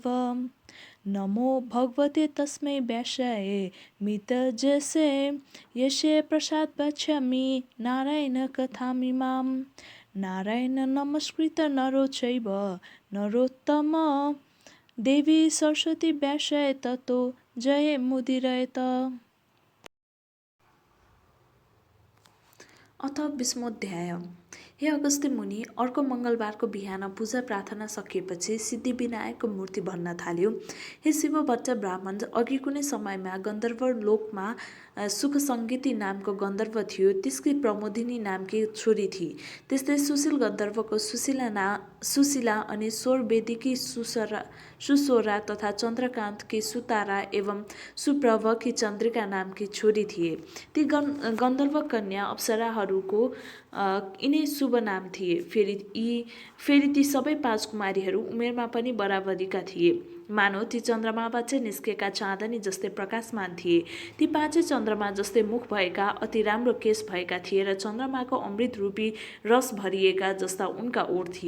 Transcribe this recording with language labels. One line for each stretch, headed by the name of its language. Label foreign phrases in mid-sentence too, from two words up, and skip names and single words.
Sanskrit: नमो भगवते तस्मै व्यासाय मितजसे यस्य प्रसाद वक्ष्यामि नारायण कथामिमां। नारायण नमस्कृत्य नरो चैव नरोत्तम देवी सरस्वती व्यासाय ततो जयमुदीरयेत्।
Nepali: अथ 20औं अध्याय। हे अगस्त्य मुनि, अर्को मङ्गलबारको बिहान पूजा प्रार्थना सकिएपछि सिद्धिविनायकको मूर्ति भन्न थाल्यो। हे शिवभट्ट ब्राह्मण, अघि कुनै समयमा गन्धर्व लोकमा सुखसङ्गीती नामको गन्धर्व थियो। त्यसकी प्रमोदिनी नामकी छोरी थिए। त्यस्तै सुशील गन्धर्वको सुशीला अनि स्वरवेदीकी सुस्वरा तथा चन्द्रकान्तकी सुतारा एवं सुप्रभकी चन्द्रिका नामकी छोरी थिए। ती गन्धर्व कन्या अप्सराहरूको यिनै शुभ नाम थिए। फेरि ती सबै 5 कुमारीहरू उमेरमा पनि बराबरीका थिए। मानव ती चन्द्रमाबाट निस्केका चाँदनी जस्तै प्रकाशमान थिए। ती 5 चन्द्रमा जस्तै मुख भएका, अति राम्रो केश भएका थिए र चन्द्रमाको अमृत रूपी रस भरिएका जस्ता उनका ओठ थिए।